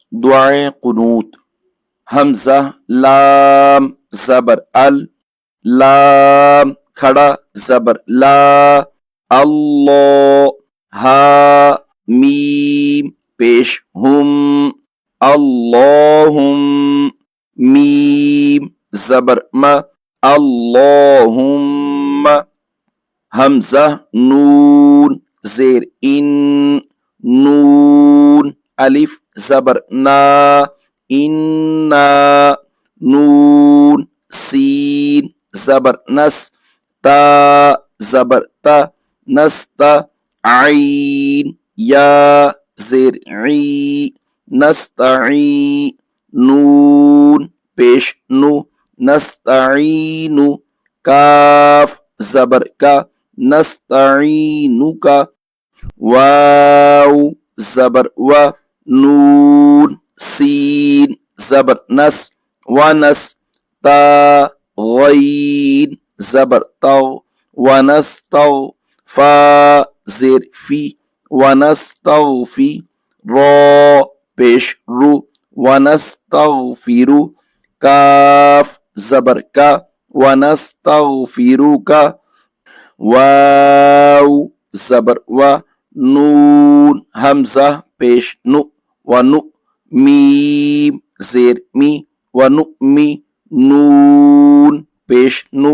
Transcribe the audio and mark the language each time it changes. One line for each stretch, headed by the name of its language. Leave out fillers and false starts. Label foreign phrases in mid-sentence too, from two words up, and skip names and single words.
Urdu: دعائیں قنوت۔ حمزہ لام زبر ال، لام کھڑا زبر لا، اللہ ہا میم پیش ہم، اللہم میم زبر م، اللہم حمزہ نون زیر ان، نون الف زبر نا، انا نون سین زبر نس، تا زبر تا نستا، عین یا زیر عی نستعی، نون پیش نو نستعین، کاف زبر کا نستعینک، واو زبر و، نون سین زبر نس ونس، تا غین زبر تو ونستو، فا زیر فی ونستغفی، را پیش رو ونستغفر، کاف زبر کا ونستغفرک، واو زبر و، نون حمزہ پیش نو ونو، میم زیر می ونؤمی، نون پیش نو